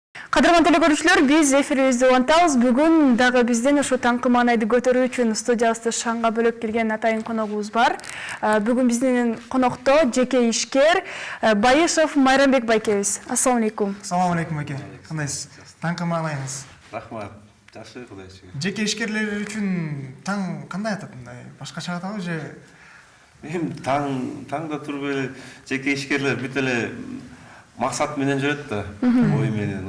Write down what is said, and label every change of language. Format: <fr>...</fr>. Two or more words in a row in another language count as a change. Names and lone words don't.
<ky>Кадырман телекөрүүчүлөр, биз эфирибизди улантабыз. Бүгүн дагы бизден ошо таңкы маанайды көтөрүү үчүн студиябызды шаңга бөлөп келген атайын коногубуз бар. Бүгүн биздин конокто жеке ишкер Байышев Майрамбек байкебиз.</ky> <ar>السلام عليكم. السلام عليكم</ar> <ky>байке. Кандайсыз? Таңкы маанайыңыз? Рахмат. Жакшы, Кудай шүгүр. Жеке ишкерлер үчүн таң кандай атат? Мындай башкача атабы же? Эми таңда туруп эле жеке ишкерлер бүт эле максат менен жүрөт да, ой менен.</ky>